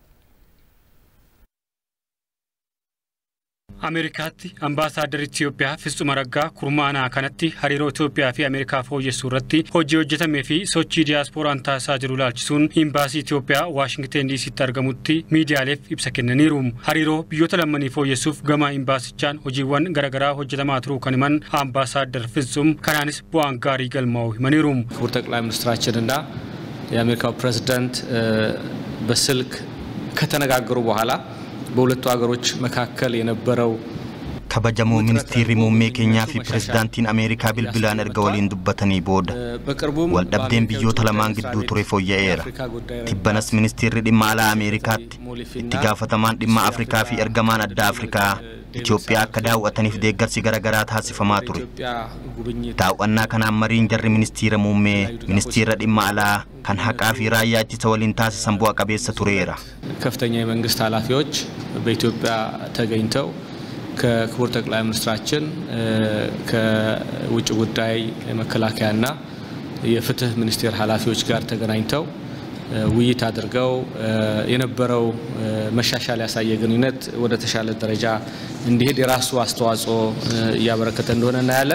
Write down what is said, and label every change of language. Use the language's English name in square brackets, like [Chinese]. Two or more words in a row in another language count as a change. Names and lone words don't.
[Oromo] Ameerikaatti ambaasaadar Itoophiyaa Fitsum Araggaa kurmaanaa kanatti hariiroo Itoophiyaa fi Ameerikaa fooyyessuu irratti hojii hojjetamee fi sochii diyaasporaan taasisaa jiru ilaalchisuun imbaasii Itoophiyaa Washington DC'tti argamutti miidiyaaleef ibsa kennaniiru. Hariiroo biyyoota lamaanii fooyyessuuf gama imbaasichaan hojiiwwan garaagaraa hojjetamaa turuu kan himan ambaasaadar Fitsum kanaanis bu'aan gaarii galmaa'uu himaniiru. [Amharic] ክቡር ጠቅላይ ሚኒስትራችንና የአሜሪካው ፕሬዝዳንት በስልክ ከተነጋገሩ በኋላ በሁለቱ ሀገሮች መካከል የነበረው [Oromo] kabajamoo ministeerri muummee keenyaa fi pirezidaantiin Ameerikaa bilbilaan erga waliin dubbatanii booda waldhabdeen biyyoota lamaan gidduu ture fooyya'eera. Tibbanas ministeerri dhimma alaa Ameerikaatti itti gaafatamaan dhimma Afrikaa fi ergamaan addaa Afrikaa Itoophiyaa akka daawwataniif deeggarsi garaagaraa taasifamaa ture. Daawwannaa kanaan mariin jarri ministeera muummee ministeera dhimma alaa kan haqaa fi raayyaa ittisa waliin taasisan bu'a qabeessa tureera. [Amharic] ከፍተኛ የመንግስት ኃላፊዎች በኢትዮጵያ ተገኝተው ከክቡር ጠቅላይ ሚኒስትራችን ከውጭ ጉዳይ መከላከያና የፍትህ ሚኒስቴር ኃላፊዎች ጋር ተገናኝተው ውይይት አድርገው የነበረው መሻሻል ያሳየ ግንኙነት ወደ ተሻለ ደረጃ እንዲሄድ የራሱ አስተዋጽኦ ያበረከተ እንደሆነ እናያለን።